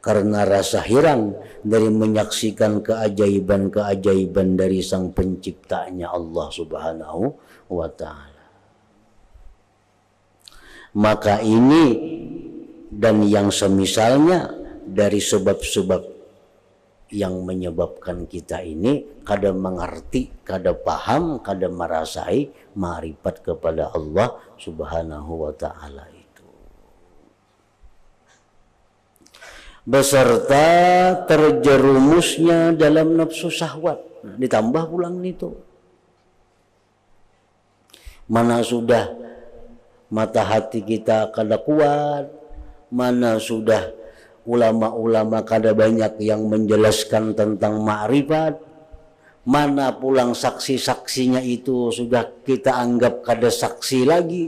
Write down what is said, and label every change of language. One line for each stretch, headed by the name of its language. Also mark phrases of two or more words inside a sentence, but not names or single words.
Banjar: karena rasa heran dari menyaksikan keajaiban-keajaiban dari sang penciptanya Allah
Arabic: سُبْحَانَهُ وَتَعَالَى.
Banjar: Maka ini dan yang semisalnya dari sebab-sebab yang menyebabkan kita ini kada mengerti, kada paham, kada merasai ma'rifat kepada Allah
Arabic: سُبْحَانَهُ وَتَعَالَى
Banjar: itu. Beserta terjerumusnya dalam nafsu syahwat. Nah, ditambah pulang itu. Mana sudah mata hati kita kada kuat, mana sudah ulama-ulama kada banyak yang menjelaskan tentang ma'rifat, mana pulang saksi-saksinya itu sudah kita anggap kada saksi lagi.